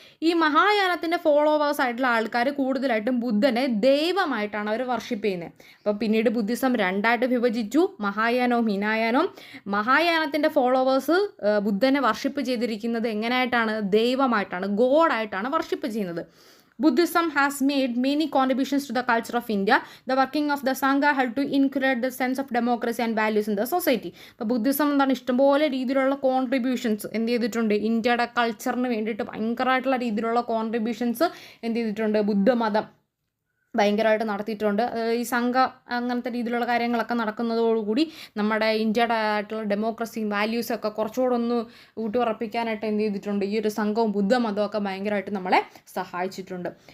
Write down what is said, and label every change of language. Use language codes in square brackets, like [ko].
[ml] ഈ മഹായാനത്തിൻ്റെ ഫോളോവേഴ്സ് ആയിട്ടുള്ള ആൾക്കാർ കൂടുതലായിട്ടും ബുദ്ധനെ ദൈവമായിട്ടാണ് അവർ വർഷിപ്പ് ചെയ്യുന്നത്. അപ്പോൾ പിന്നീട് ബുദ്ധിസം രണ്ടായിട്ട് വിഭജിച്ചു, മഹായാനവും ഹിനായാനവും. മഹായാനത്തിൻ്റെ ഫോളോവേഴ്സ് ബുദ്ധനെ വർഷിപ്പ് ചെയ്തിരിക്കുന്നത് എങ്ങനെയായിട്ടാണ്, ദൈവമായിട്ടാണ്, ഗോഡായിട്ടാണ് വർഷിപ്പ് ചെയ്യുന്നത്. [en] Buddhism has made many contributions to the culture of India. The working of the Sangha helped to inculcate the sense of democracy and values in the society. [ml] അപ്പോൾ Buddhism എന്താണ് ഇഷ്ടംപോലെ രീതിയിലുള്ള contributions എന്ത് ചെയ്തിട്ടുണ്ട്, ഇന്ത്യയുടെ കൾച്ചറിന് വേണ്ടിയിട്ട് ഭയങ്കരമായിട്ടുള്ള രീതിയിലുള്ള കോൺട്രിബ്യൂഷൻസ് എന്ത് ചെയ്തിട്ടുണ്ട്, ബുദ്ധമതം ഭയങ്കരമായിട്ട് നടത്തിയിട്ടുണ്ട്. ഈ സംഘ അങ്ങനത്തെ രീതിയിലുള്ള കാര്യങ്ങളൊക്കെ നടക്കുന്നതോടുകൂടി നമ്മുടെ ഇന്ത്യയുടെ ആയിട്ടുള്ള ഡെമോക്രസിയും വാല്യൂസൊക്കെ കുറച്ചുകൂടെ ഒന്ന് ഊട്ടിയുറപ്പിക്കാനായിട്ട് എന്ത് ചെയ്തിട്ടുണ്ട്, ഈ ഒരു സംഘവും ബുദ്ധമതവും ഒക്കെ ഭയങ്കരമായിട്ട് നമ്മളെ സഹായിച്ചിട്ടുണ്ട്.